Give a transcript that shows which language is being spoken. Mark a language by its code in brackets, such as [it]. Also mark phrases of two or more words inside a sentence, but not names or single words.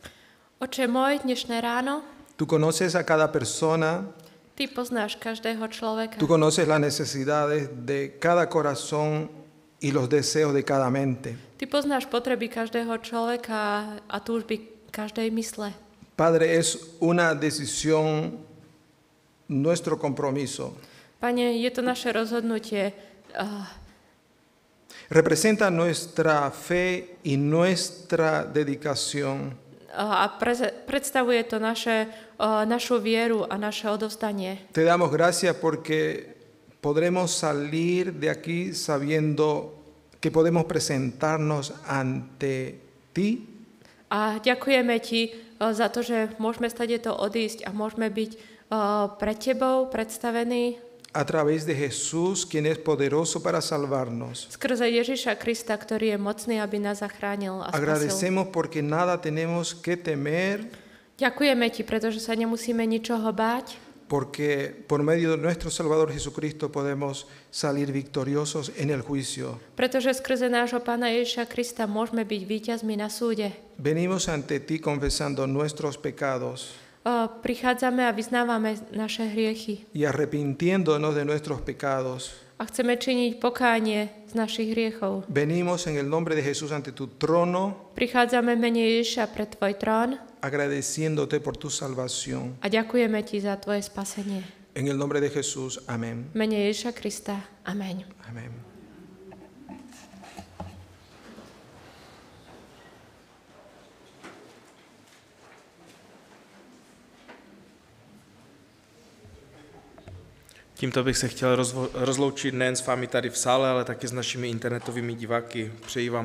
[sk] Oče môj, dnešné ráno, [es] tú conoces a cada persona, [sk] Ty poznáš každého človeka. [es] tú conoces las necesidades de cada corazón y los deseos de cada mente. [sk] Ty poznáš potreby každého človeka a túžby každej mysle. [es] Padre, es una decisión, nuestro compromiso. [sk] Pane, je to naše rozhodnutie. [es] Representa nuestra fe y nuestra dedicación. [sk] A predstavuje to našu vieru a naše odovzdanie. [es] Te damos gracias porque podremos salir de aquí sabiendo que podemos presentarnos ante ti [sk] A ďakujeme ti za to, že môžeme stadeto odísť a môžeme byť pred tebou predstavení [es] a través de Jesús, quien es poderoso para salvarnos. [sk] skrze Ježiša Krista, ktorý je mocný, aby nás zachránil a spasil. [es] Agradecemos porque nada tenemos que temer, [sk] Ďakujeme ti, pretože sa nemusíme ničoho báť, [es] porque por medio de nuestro Salvador Jesucristo podemos salir victoriosos en el juicio. [sk] pretože skrze nášho Pána Ježiša Krista môžeme byť víťazmi na súde. [es] Venimos ante ti confesando nuestros pecados [sk] Prichádzame a vyznávame naše hriechy [es] y arrepintiéndonos de nuestros pecados. [sk] a chceme činiť pokánie z našich hriechov. [es] Venimos en el nombre de Jesús ante tu trono, [sk] Prichádzame v mene Ježiša pred tvoj trón [es] agradeciéndote por tu salvación. [sk] a ďakujeme ti za tvoje spasenie. [es] En el nombre de Jesús, amén. [sk] V mene Ježiša Krista. Amen. [es] Amén. [cs] Tímto bych se chtěl rozloučit nejen s vámi tady v sále, ale taky s našimi internetovými diváky.